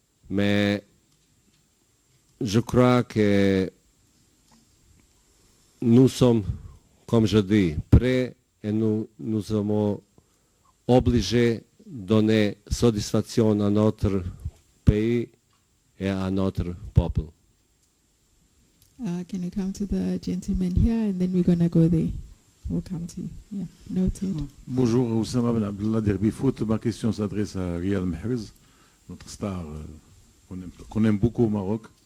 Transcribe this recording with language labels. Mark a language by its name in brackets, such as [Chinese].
[French] Mais je crois que nous sommes, comme je dis, prêts et nous sommes obligés de donner satisfaction à notre pays et à notre peuple. [English] Can you come to the gentleman here and then we're going to go there. We'll come to you. Yeah, noted. [French] Bonjour, Oussama Ben Abdallah d'Herbi Foot. Ma question s'adresse à Riyad Mahrez, notre star qu'on aime beaucoup au Maroc.